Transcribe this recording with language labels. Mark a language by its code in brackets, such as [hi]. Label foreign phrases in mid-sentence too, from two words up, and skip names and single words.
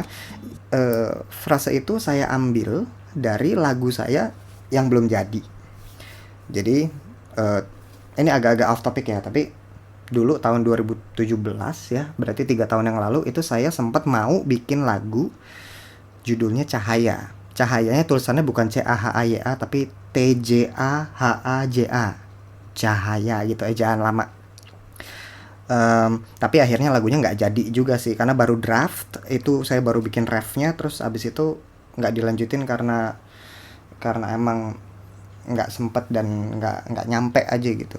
[id] Frase itu saya ambil dari lagu saya yang belum jadi. Jadi ini agak-agak [en] off topic [id] ya, tapi dulu tahun 2017 ya, berarti 3 tahun yang lalu itu saya sempat mau bikin lagu judulnya Cahaya. Cahayanya tulisannya bukan C-A-H-A-Y-A tapi T-J-A-H-A-J-A. Cahaya gitu, ejaan lama. Tapi akhirnya lagunya nggak jadi juga sih, karena baru draft. Itu saya baru bikin refnya, terus abis itu nggak dilanjutin karena emang nggak sempet dan nggak nyampe aja gitu.